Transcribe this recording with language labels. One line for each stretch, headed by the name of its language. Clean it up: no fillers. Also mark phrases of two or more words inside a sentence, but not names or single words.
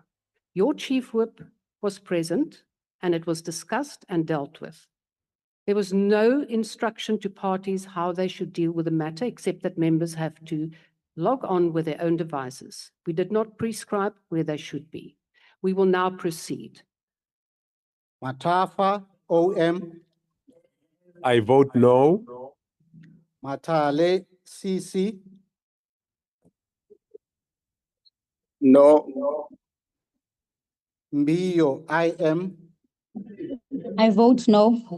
English: Your Chief Whip was present and it was discussed and dealt with. There was no instruction to parties how they should deal with the matter, except that members have to log on with their own devices. We did not prescribe where they should be. We will now proceed. Matafa, OM. I vote no. Matale, CC. No. Mbio, IM. I vote no.